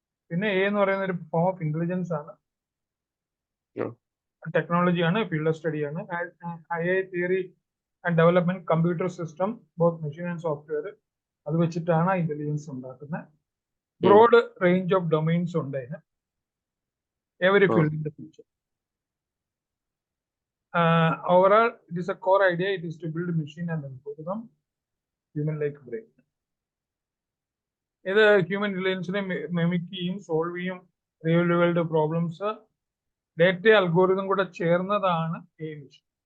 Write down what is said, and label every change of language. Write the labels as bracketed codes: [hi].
[ml] പിന്നെ എ എന്ന് പറയുന്ന ഒരു ഫോം ഓഫ് ഇന്റലിജൻസ് ആണ്, ടെക്നോളജിയാണ്, field of സ്റ്റഡിയാണ്. [en] AI theory and development, computer system, both machine and software, [ml] അത് വെച്ചിട്ടാണ് ഇന്റലിജൻസ് ഉണ്ടാക്കുന്നത്. [en] broad range of domains [ml] ഉണ്ട് അതിന്, [en] Every field in the future. Overall, it is a core idea. It is to build a machine and algorithm, human-like brain. ഇത് human ഇന്റലിജൻസിനെ mimic ചെയ്യും, solve ചെയ്യും real world problems. [ml] Data algorithm കൂടെ ചേർന്നതാണ് AI machine.